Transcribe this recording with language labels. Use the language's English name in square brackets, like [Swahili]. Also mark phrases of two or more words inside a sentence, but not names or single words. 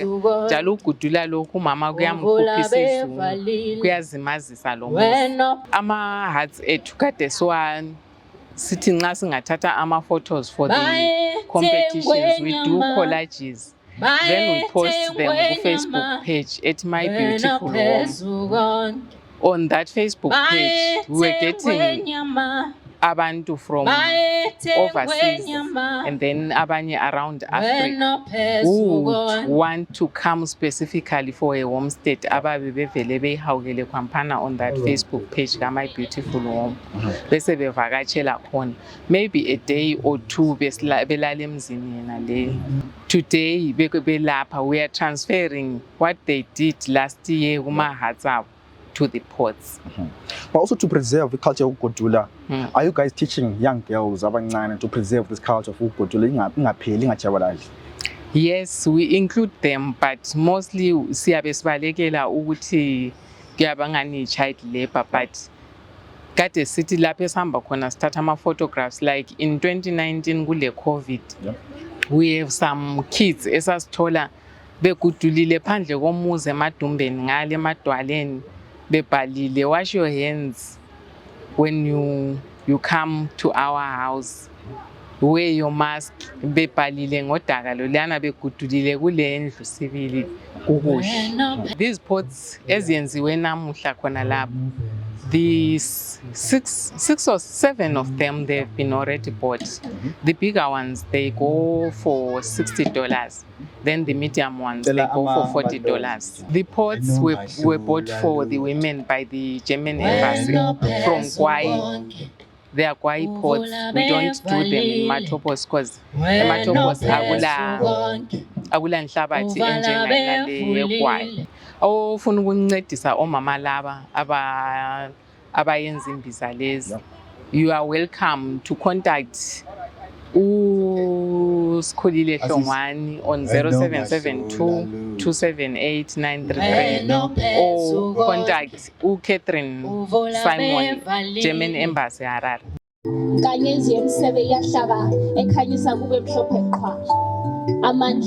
[North Ndebele] Njalo ukugudula lokhu umama kuyamkhuphisa izulu, kuyazimazisa lo muzi. Ama-hearts ethu kade sithi nxa singathatha ama-photos [English] for the competitions, we do collages. Then we post them on Facebook page at My Beautiful Home. On that Facebook page, we were getting abantu from overseas and then abanye around Africa who would want to come specifically for a homestead [North Ndebele] ababe bevele beyihawukele khwampana [English] on that Facebook page My Beautiful Home [North Ndebele] bese bevakatshela khona [English] maybe a day or two [North Ndebele] belala emzini yena le. [English] Today belapha we are transferring what they did last year [North Ndebele] kuma-huts abo [English] to the pots. But also to preserve the culture of ugodula. Are you guys teaching young girls abancane to preserve this culture of ugodula [North Ndebele] ingapheli ingajabalali? [English] Yes, we include them, but mostly [North Ndebele] siyabe sibalekela ukuthi kuyabangani [English] child labor, but [North Ndebele] kade sithi lapho esihamba khona sithatha ama-photographs [English] like in 2019 [North Ndebele] kule COVID. [English] We have some kids [North Ndebele] esasithola begudulile phandle komuzi emadumbeni ngale emadwaleni bebhalile [English] wash your hands when you come to our house, wear your mask, [North Ndebele] bebhalile ngodaka lolana begudulile kule ndlu sibili kukuhle. [English] These pots [North Ndebele] eziyenziwe namuhla khona lapho, [English] the six or seven of them they've been already bought. The bigger ones they go for $60. Then the medium ones they go for $40. The pots were bought for the women by the German embassy from Gaia. They are Gaia pots. We don't do them in Matopos because Matopos [North Ndebele] akula nhlabathi enjengale yeGaia. Ofuna ukuncedisa omama laba abayenza imbiza lezi, [English] you are welcome to contact uSikhulile Hlongwane on 0772 278 933 or contact uCatherine Simon, German Embassy Harare. [North Ndebele] Nkanyezi yemsebe yahlaba ekhanyisa kube mhlophe qhwa amandla